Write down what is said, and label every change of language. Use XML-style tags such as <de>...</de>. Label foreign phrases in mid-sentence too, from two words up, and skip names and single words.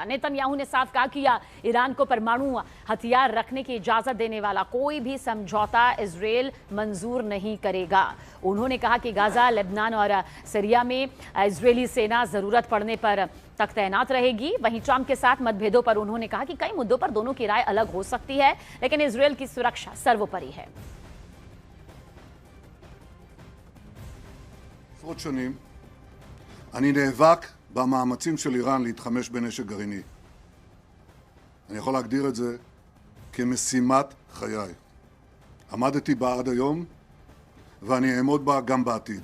<hi>नेतन्याहू ने साफ कहा कि ईरान को परमाणु हथियार रखने की इजाजत देने वाला कोई भी समझौता इजरायल मंजूर नहीं करेगा। उन्होंने कहा कि गाजा, लेबनान और सीरिया में इजरायली सेना जरूरत पड़ने पर तक तैनात रहेगी। वहीं ट्रंप के साथ मतभेदों पर उन्होंने कहा कि कई मुद्दों पर दोनों की राय अलग हो सकती है, लेकिन इजरायल की सुरक्षा सर्वोपरि है।</hi> <he>עשרות שנים אני נאבק במאמצים של איראן להתחמש בנשק גרעיני. אני יכול להגדיר את זה כמשימת חיי. עמדתי בה עד היום ואני אעמוד בה גם בעתיד.</he>